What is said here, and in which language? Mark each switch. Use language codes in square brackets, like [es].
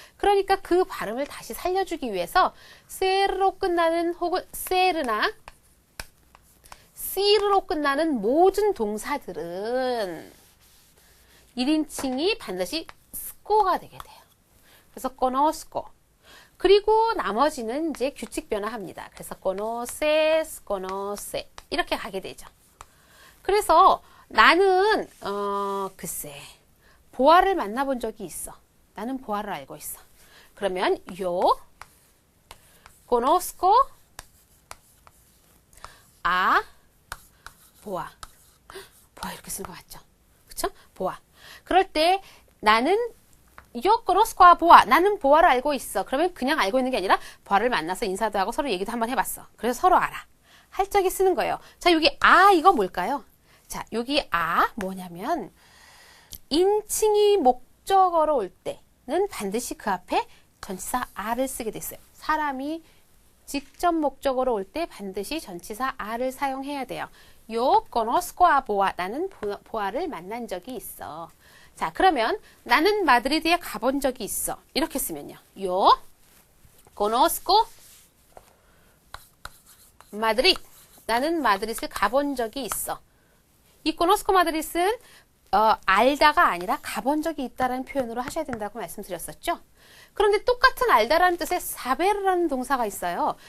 [ko] 그러니까 그 발음을 다시 살려주기 위해서 세르로 끝나는 혹은 세르나 시르로 끝나는 모든 동사들은 1인칭이 반드시 스코가 되게 돼요. 그래서 conozco. 그리고 나머지는 이제 규칙 변화합니다. 그래서 conoces, conoce 이렇게 가게 되죠. 그래서 나는 글쎄 보아를 만나본 적이 있어. 나는 보아를 알고 있어. [es] 그러면 yo conozco a 보아. [ko] 보아 이렇게 쓰는 거 맞죠? 그쵸? 보아. 그럴 때 나는 [es] yo conozco a [ko] 보아. 나는 보아를 알고 있어. 그러면 그냥 알고 있는 게 아니라 보아를 만나서 인사도 하고 서로 얘기도 한번 해봤어. 그래서 서로 알아. 할 적에 쓰는 거예요. 자, 여기 이거 뭘까요? 자, 여기 뭐냐면 인칭이 목적어로 올 때는 반드시 그 앞에 전치사 a를 쓰게 됐어요. 사람이 직접 목적어로 올 때 반드시 전치사 a를 사용해야 돼요. [es] Yo conozco a 보아. [ko] 나는 보아를 만난 적이 있어. 자, 그러면 나는 마드리드에 가본 적이 있어. 이렇게 쓰면요. [es] Yo conozco 마드리드. [ko] 나는 마드리드를 가본 적이 있어. 이 conozco 마드리드는 알다가 아니라 가본 적이 있다라는 표현으로 하셔야 된다고 말씀드렸었죠. 그런데 똑같은 알다라는 뜻의 사베르라는 동사가 있어요.